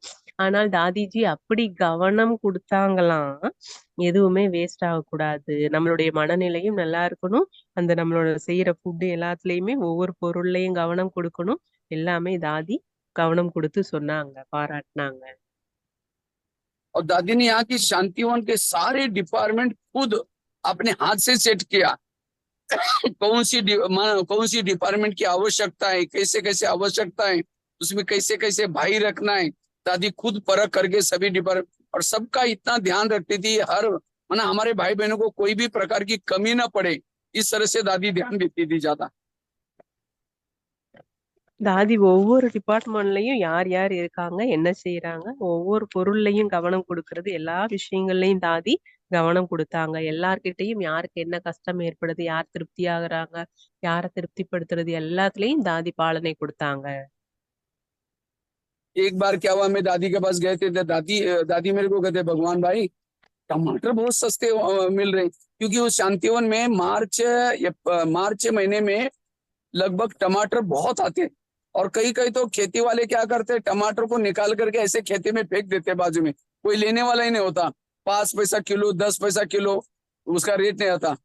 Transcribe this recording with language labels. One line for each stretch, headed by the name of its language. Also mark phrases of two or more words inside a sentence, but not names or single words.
Tamil: ஆனால் தாதிஜி அப்படி கவனம் கொடுத்தாங்களாம், எதுவுமே வேஸ்ட் ஆகக்கூடாது, நம்மளுடைய மனநிலையும் நல்லா இருக்கணும், அந்த நம்மளோட செய்யற ஃபுட்டு எல்லாத்துலயுமே ஒவ்வொரு பொருள்லயும் கவனம் கொடுக்கணும், எல்லாமே தாதி கவனம் கொடுத்து சொன்னாங்க, பாராட்டினாங்க.
Hindi: और दादी ने यहाँ की शांतिवन के सारे डिपार्टमेंट खुद अपने हाथ से सेट किया। कौन सी डिपार्टमेंट की आवश्यकता है, कैसे कैसे आवश्यकता है, उसमें कैसे कैसे भाई रखना है, दादी खुद परख करके सभी डिपार्टमेंट, और सबका इतना ध्यान रखती थी, हर माना हमारे भाई बहनों को कोई भी प्रकार की कमी ना पड़े, इस तरह से दादी ध्यान देती थी ज्यादा।
Tamil: தாதி ஒவ்வொரு டிபார்ட்மெண்ட்லயும் யார் யார் இருக்காங்க, என்ன செய்யறாங்க, ஒவ்வொரு பொருள்லயும் கவனம் கொடுக்கறது, எல்லா விஷயங்கள்லயும் தாதி கவனம் கொடுத்தாங்க. எல்லார்கிட்டையும் யாருக்கு என்ன கஷ்டம் ஏற்படுது, யார் திருப்தி ஆகுறாங்க, யாரை திருப்திப்படுத்துறது, எல்லாத்துலயும் தாதி பாலனை கொடுத்தாங்க.
Hindi: एक बार क्या हुआ, मैं दादी के पास गए थे, दादी मेरे को कहते भगवान भाई टमाटर बहुत सस्ते मिल रहे, क्योंकि उस शांतिवन में मार्च महीने में लगभग टमाटर बहुत आते, और कई कई तो खेती वाले क्या करते, टमाटर को निकाल करके ऐसे खेती में फेंक देते, बाजू में कोई लेने वाला ही नहीं होता, 5 पैसा किलो 10 पैसा किलो उसका रेट नहीं आता।